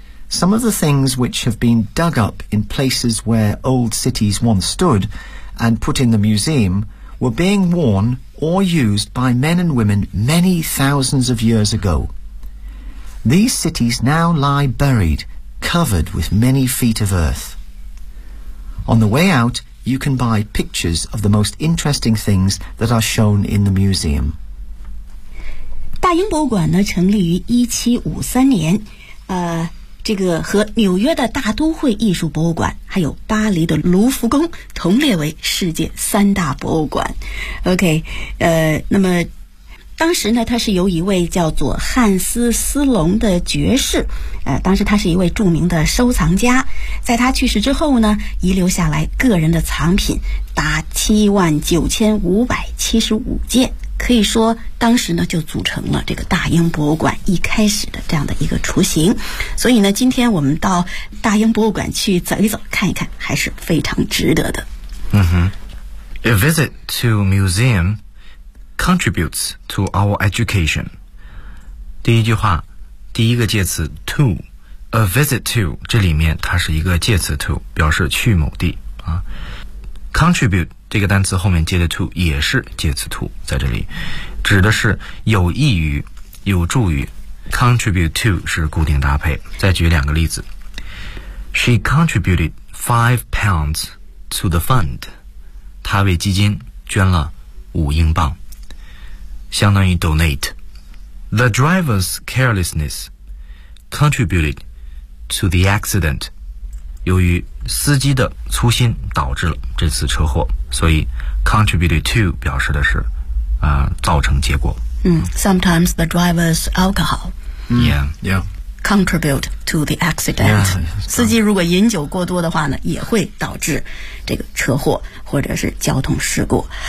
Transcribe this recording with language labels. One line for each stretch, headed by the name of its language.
English: Some of the things which have been dug up in places where old cities once stood and put in the museum were being worn or used by men and women many thousands of years ago. These cities now lie buried, covered with many feet of earth. On the way out, you can buy pictures of the most interesting things that are shown in the museum.
Chinese: 大英博物馆呢，成立于1753年，这个和纽约的大都会艺术博物馆还有巴黎的卢浮宫同列为世界三大博物馆。 OK， 那么当时呢，他是由一位叫做汉斯·斯隆的爵士，当时他是一位著名的收藏家，在他去世之后呢，遗留下来个人的藏品达79575件，可以说当时呢就组成了这个大英博物馆一开始的这样的一个雏形。所以呢，今天我们到大英博物馆去走一走看一看还是非常值得的。
English: 嗯哼。A visit to a museum contributes to our education.
Chinese: 第一句话，第一个介词 to，
English: a visit to，
Chinese: 这里面它是一个介词 to， 表示去某地啊。 Contribute这个单词后面接的 to 也是介词 to， 在这里指的是有益于、有助于。 Contribute to 是固定搭配。再举两个例子，
English: She contributed £5 to the fund，
Chinese: 她为基金捐了5英镑，相当于 donate。
English: The driver's carelessness contributed to the accident，
Chinese: 由于司机的粗心导致了这次车祸，所以 contributed to 表示的是造成结果。
English: Sometimes the driver's alcohol contribute to the accident. Yeah,
Chinese: 司机如果饮酒过多的话呢，也会导致这个车祸或者是交通事故。